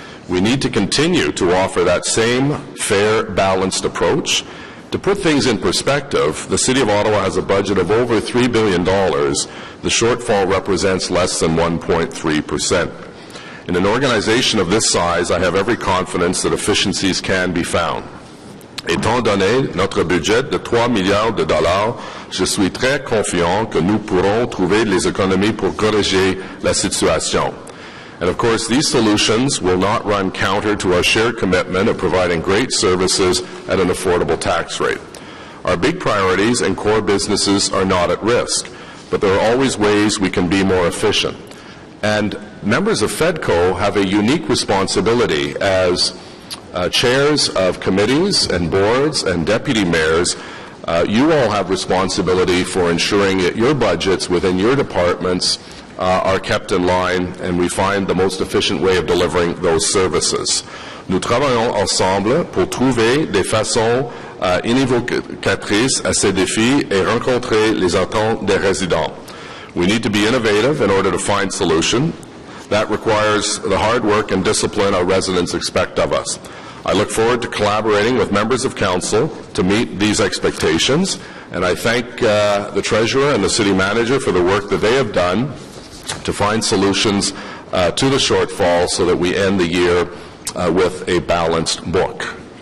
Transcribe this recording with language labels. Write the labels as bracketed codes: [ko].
[en] We need to continue to offer that same fair, balanced approach. To put things in perspective, the City of Ottawa has a budget of over $3 billion. The shortfall represents less than 1.3%. In an organization of this size, I have every confidence that efficiencies can be found. [fr] Étant donné notre budget de 3 milliards de dollars, je suis très confiant que nous pourrons trouver les économies pour corriger la situation. [en] And of course, these solutions will not run counter to our shared commitment of providing great services at an affordable tax rate. Our big priorities and core businesses are not at risk, but there are always ways we can be more efficient. And members of FEDCO have a unique responsibility as chairs of committees and boards and deputy mayors. You all have responsibility for ensuring that your budgets within your departments are kept in line and we find the most efficient way of delivering those services. [fr] Nous travaillons ensemble pour trouver des façons innovatrices à ces défis et rencontrer les attentes des résidents. [en] We need to be innovative in order to find solutions. That requires the hard work and discipline our residents expect of us. I look forward to collaborating with members of council to meet these expectations, and I thank the Treasurer and the City Manager for the work that they have done to find solutions to the shortfall so that we end the year with a balanced book.